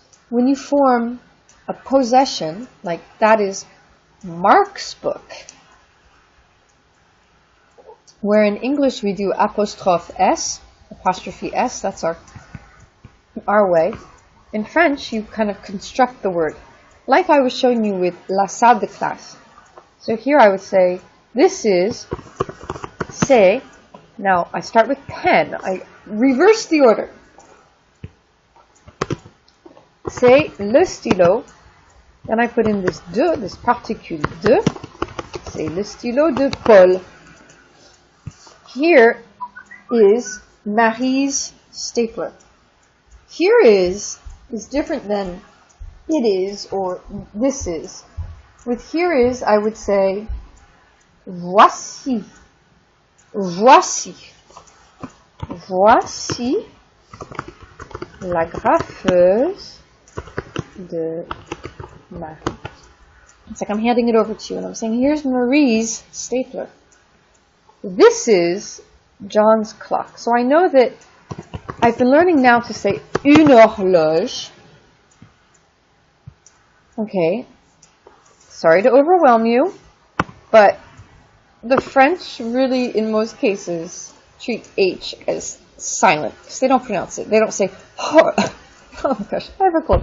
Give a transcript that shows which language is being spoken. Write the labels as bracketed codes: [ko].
[en] When you form a possession, like that is Mark's book, where in English we do apostrophe S, that's our way. In French, you kind of construct the word, like I was showing you with la salle de classe. So here I would say, this is, c'est, now I start with pen, I reverse the order. [fr] C'est le stylo, [en] then I put in this [fr] de, this particule de, c'est le stylo de Paul. [en] Here is Marie's stapler. Here is different than it is or this is. With here is, I would say, voici. [fr] Voici. Voici la graffeuse de Marie. [en] It's like I'm handing it over to you and I'm saying, here's Marie's stapler. This is John's clock. So I know that I've been learning now to say une horloge. Okay. Sorry to overwhelm you, but the French really, in most cases, treat H as silent because they don't pronounce it. They don't say oh my gosh, I have a cold.